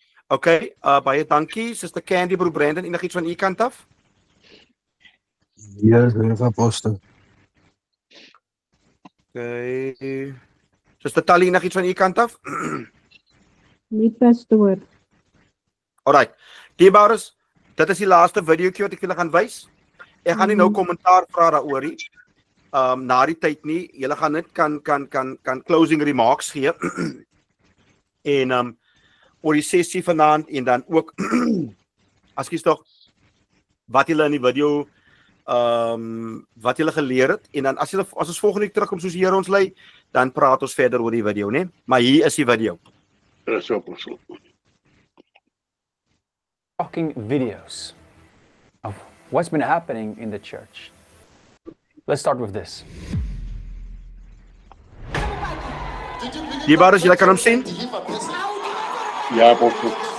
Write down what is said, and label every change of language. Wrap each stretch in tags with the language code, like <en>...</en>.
<af>Okay, baie dankie. Sister Candy, broer Brandon, enigiets van u kant af? Ja, reg apostel. Okay. Suster Tally, nog iets van u kant af? Nie pastoor. Alright. Diebares, dit is die laaste videoetjie wat ek julle gaan wys. Ek gaan nie nou kommentaar vra daaroor nie. Na die tyd nie. Julle gaan net kan</af> <en>closing remarks</en> <af>gee. En oor die sessie vanaand en dan ook as jy tog wat julle in die video wat julle geleer het en dan as ons volgende week terugkom soos die Here ons lei, dan praat ons verder oor die video, né? Maar hier is die video.</af> <en>Shocking videos of what's been happening in the church. Let's start with this.</en> <af>Die bares, julle kan hom sien? Ja, apostel.</af>